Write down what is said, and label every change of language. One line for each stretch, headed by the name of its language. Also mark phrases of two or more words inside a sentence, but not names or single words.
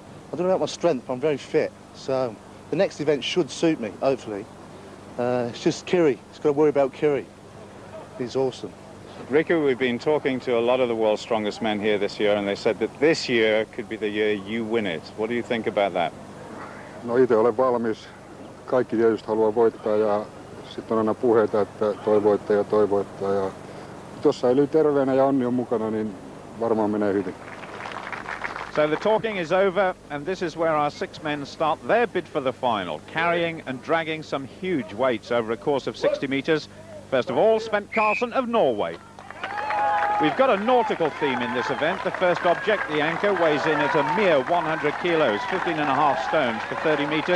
English: I don't know about my strength, but I'm very fit. So the next event should suit me, hopefully. It's just Kiri. He's got to worry about Kiri. He's awesome. Riku, we've been talking to a lot of the world's strongest men here this year, and they said that this year could be the year you win it. What do you think about that?
Finnish: No, itse olen valmis. Kaikki tietysti haluaa voittaa ja sitten on aina puheita, että toi voittaa. Ja jos säilyy terveenä ja onni on mukana, niin varmaan menee hyvin.
English: So the talking is over, and this is where our 6 men start their bid for the final, carrying and dragging some huge weights over a course of 60 metres. First of all, Sven Karlsson of Norway. We've got a nautical theme in this event. The first object, the anchor, weighs in at a mere 100 kilos, 15.5 stones for 30 metres.